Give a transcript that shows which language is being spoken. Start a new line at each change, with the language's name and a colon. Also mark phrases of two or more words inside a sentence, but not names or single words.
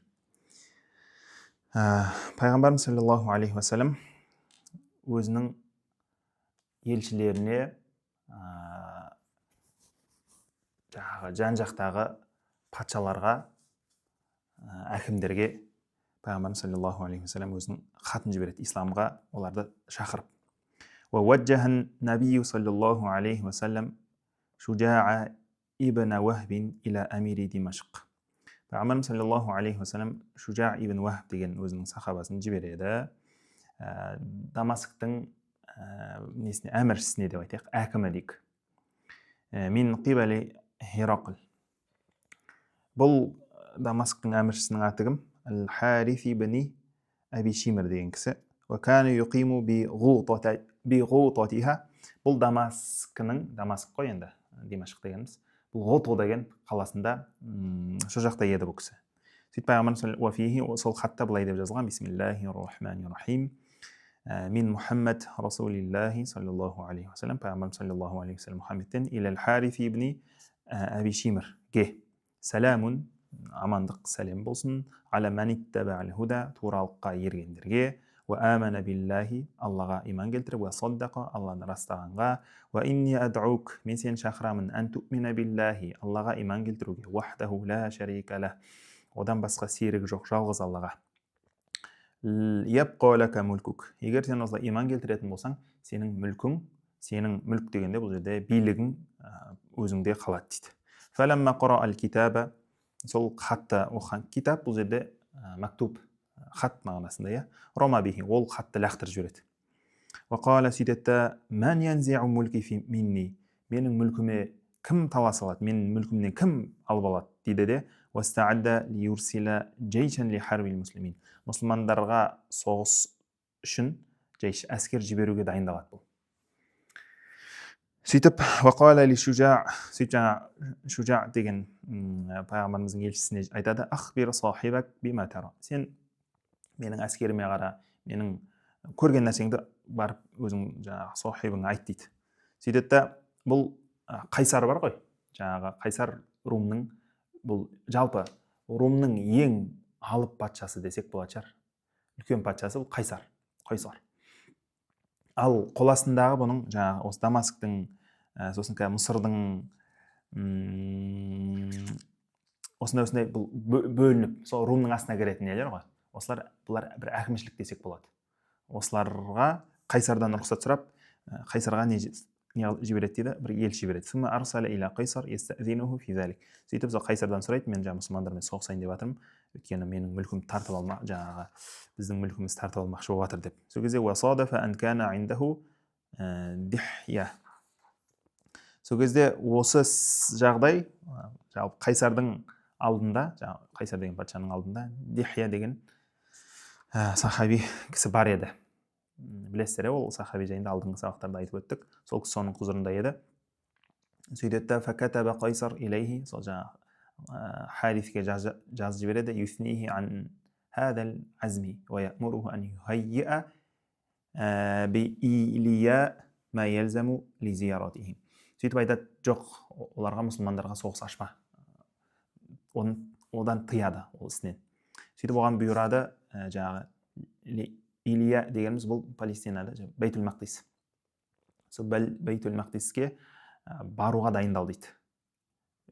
Kazakh: Пайғамбарымыз
Arabic: صلى الله عليه وسلم
Kazakh: өзінің елшілеріне жан-жақтағы патшаларға, әкімдерге пайғамбарымыз
Arabic: صلى الله عليه وسلم
Kazakh: өзінің хатын жібереді, исламға оларды шақырып.
Arabic: ووجه النبي صلى الله عليه وسلم شجاع ибн وهب إلى أمير دمشق.
Kazakh: Пайғамбарымыз
Arabic: صلى الله عليه وسلم
Kazakh: Шужа ибн Вахб деген өзінің сахабасын жібереді. Дамасктың әміршісіне деп айтайық, әкімі дейік.
Arabic: من قبل هرقل.
Kazakh: Бұл Дамасктың әміршісінің аты кім? Ал-Харис ибн Аби Шимр деген кісі.
Arabic: وكان يقيم بغوطتها.
Kazakh: Бұл Дамаск қой енді, Димашқ дегеніміз. Бұл Ғото деген қаласында сол жақта еді бұл кісі. Сөйтіп пайғамбарымыз сол хатта былай деп жазылған:
Arabic: بسم الله الرحمن الرحيم. من محمد رسول الله صلى الله عليه وسلم.
Kazakh: Пайғамбарымыз
Arabic: صلى الله عليه وسلم
Kazakh: Мұхаммедтен илал Харис ибн Аби Шимрге. Саламун, амандық сәлем болсын.
Arabic: على من اتبع الهدى,
Kazakh: туралыққа ергендерге.
Arabic: وآمن بالله,
Kazakh: Аллаға иман келтіріп,
Arabic: وصدق,
Kazakh: Алланы растағанға,
Arabic: وإني أدعوك,
Kazakh: мен сені шақырамын,
Arabic: أن تؤمن بالله,
Kazakh: Аллаға иман келтіруге,
Arabic: وحده لا شريك له,
Kazakh: одан басқа серігі жоқ, жалғыз Аллаға.
Arabic: يبقى لك ملكك,
Kazakh: егер сен осылай иман келтіретін болсаң, сенің мүлк дегенде бұл жерде билігің өзіңде қалады дейді.
Arabic: فلما قرأ الكتاب,
Kazakh: сол хатты оқыған, китап бұл жерде мактуб, хат мағынасында, иә.
Arabic: رمى به,
Kazakh: ол хатты лақтырып жібереді. Вақала сөйтеді:
Arabic: من ينزع ملكي مني,
Kazakh: менің мүлкіме кім талас алады, менің мүлкімнен кім алып алады дейді де.
Arabic: واستعد ليرسل جيشا لحرب المسلمين,
Kazakh: мұсылмандарға соғыс үшін әскер жіберуге дайындалады бұл. Сөйтіп
Arabic: وقال لشجاع,
Kazakh: шужа деген пайғамбарымыздың елшісіне айтады:
Arabic: أخبر صاحبك بما ترى,
Kazakh: сен менің әскеріме қара, менің көрген нәрсеңді барып өзің жаңағы сахибыңа айт дейді. Сөйтеді, бұл Қайсар бар ғой, жаңағы Қайсар Румның, бұл жалпы Румның ең алып патшасы десек болады шығар. Үлкен патшасы бұл Қайсар. Ал қоластындағы бұның жаңағы осы Дамасктың, сосын Мысырдың осындай бұл бөлініп, сол Румның астына кіретін нелер ғой. Бұлар бір әкімшілік десек болады. Осыларға Қайсардан рұқсат сұрап, Қайсарға не жібереді дейді, бір елші жібереді.
Arabic: ثم أرسل إلى قيصر يستأذنه في ذلك.
Kazakh: Сөйтіп сол Қайсардан сұрайды: мен жаңағы мұсылмандармен соғысайын деп жатырмын, өйткені менің мүлкім тартып алмақ, жаңағы біздің мүлкіміз тартып алмақшы болып жатыр деп. Сол кезде
Arabic: وصادف أن كان عنده دحية.
Kazakh: Сол кезде осы жағдай жалпы Қайсардың алдында, жаңағы Қайсар деген патшаның алдында Дихья деген сахаби кісі бар еді. Білесіздер, ол сахаби жайында алдыңғы сабақтарда айтып өттік. Сол кісі соның құзырында еді.
Arabic: Сөйтеді, فكتب قيصر إليه,
Kazakh: сол жаңағы Хариске жазып жібереді:
Arabic: يثنيه عن هذا العزم ويأمره أن يهيئ بإيلياء ما يلزم لزيارته.
Kazakh: Сөйтіп айтады: жоқ, оларға, мұсылмандарға соғыс ашма. Одан тыяды ол ісінен. Сөйтіп оған бұйырады, жаңағы Илия дегеніміз бұл Палестинада, Бейтул Мақдис. Сол Бейтул Мақдиске баруға дайындал дейді.